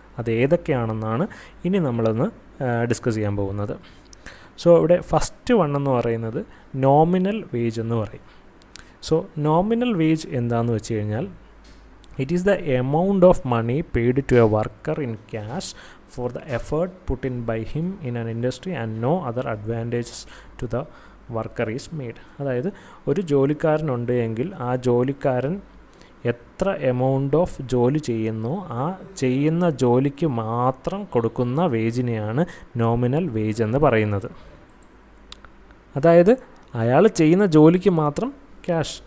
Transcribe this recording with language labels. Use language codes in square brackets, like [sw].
[ml] അത് ഏതൊക്കെയാണെന്നാണ് ഇനി നമ്മളൊന്ന് ഡിസ്കസ് ചെയ്യാൻ പോകുന്നത്. സോ ഇവിടെ ഫസ്റ്റ് വൺ എന്ന് പറയുന്നത് നോമിനൽ വേജ് എന്ന് പറയും. സോ നോമിനൽ വേജ് എന്താണെന്ന് വെച്ച് കഴിഞ്ഞാൽ [en] It is the amount of money paid to a worker in cash for the effort put in by him in an industry and no other advantages to the worker is made. [ml] അതായത് ഒരു ജോലിക്കാരനുണ്ട് എങ്കിൽ ആ ജോലിക്കാരൻ എത്ര amount of ജോലി ചെയ്യുന്നോ ആ ചെയ്യുന്ന ജോലിക്ക് മാത്രം കൊടുക്കുന്ന വേജിനെയാണ് നോമിനൽ വേജ് എന്ന് പറയുന്നത്. അതായത് അയാൾ ചെയ്യുന്ന ജോലിക്ക് മാത്രം ക്യാഷ്.